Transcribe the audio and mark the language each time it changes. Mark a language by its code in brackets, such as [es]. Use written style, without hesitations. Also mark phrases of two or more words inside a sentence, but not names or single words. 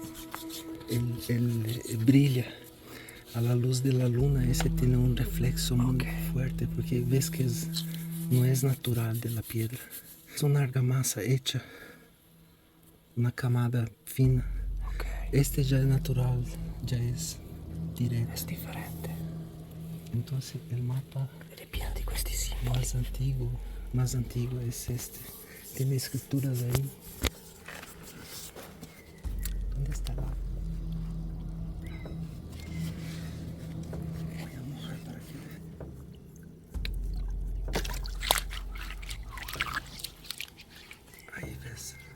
[es] Brilla a la luz de la luna. Ese tiene un reflexo muy fuerte porque ves que no es natural de la piedra. Es una argamasa hecha. Una camada fina. Este ya es natural, ya es directo. [it] È differente. [es] Entonces el mapa [it] Ed è pieno di questi simboli. [es] más antiguo es este. Tiene escrituras ahí. ¿Dónde está la? Voy a mojar para que vea. Ahí ves.